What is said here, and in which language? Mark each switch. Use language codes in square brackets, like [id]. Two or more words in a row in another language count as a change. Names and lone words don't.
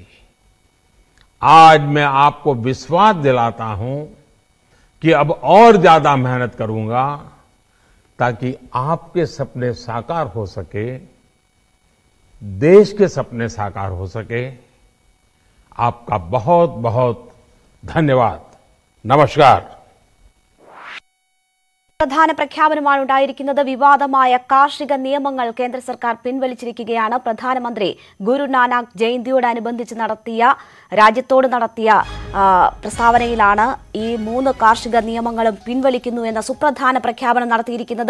[hi] आज मैं आपको विश्वास दिलाता हूं कि अब और ज्यादा मेहनत करूंगा ताकि आपके सपने साकार हो सके, देश के सपने साकार हो सके। आपका बहुत बहुत धन्यवाद। नमस्कार। [ml] പ്രധാന പ്രഖ്യാപനമാണ് ഉണ്ടായിരിക്കുന്നത്. വിവാദമായ കാർഷിക നിയമങ്ങൾ കേന്ദ്ര സർക്കാർ പിൻവലിച്ചിരിക്കുകയാണ്. പ്രധാനമന്ത്രി ഗുരു നാനാക്ക് ജയന്തിയോടനുബന്ധിച്ച് രാജ്യത്തോട് നടത്തിയ പ്രസ്താവനയിലാണ് ഈ 3 കാർഷിക നിയമങ്ങളും പിൻവലിക്കുന്നു എന്ന സുപ്രധാന പ്രഖ്യാപനം നടത്തിയിരിക്കുന്നത്.